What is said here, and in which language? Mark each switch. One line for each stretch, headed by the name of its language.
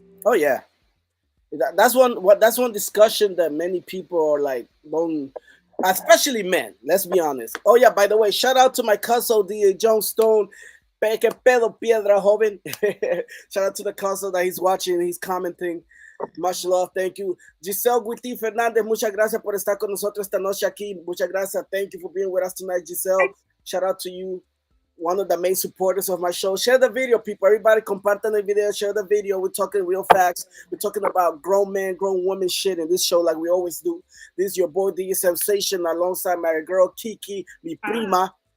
English: Oh yeah, that's one discussion that many people are like don't, especially men. Let's be honest. Oh yeah, by the way, shout out to my cousin DJ John Stone.
Spanish: Que pedo piedra joven.
English: Shout out to the cousin that he's watching, he's commenting. Much love, thank you.
Spanish: Giselle Guiti Fernandez, muchas gracias por estar con nosotros esta noche aquí. Muchas gracias.
English: Thank you for being with us tonight, Giselle. Shout out to you, one of the main supporters of my show. Share the video, people. Everybody compartan the video, share the video. We're talking real facts. We're talking about grown men, grown women shit in this show like we always do. This is your boy DJ Sensation alongside my girl Kiki,
Spanish: mi prima.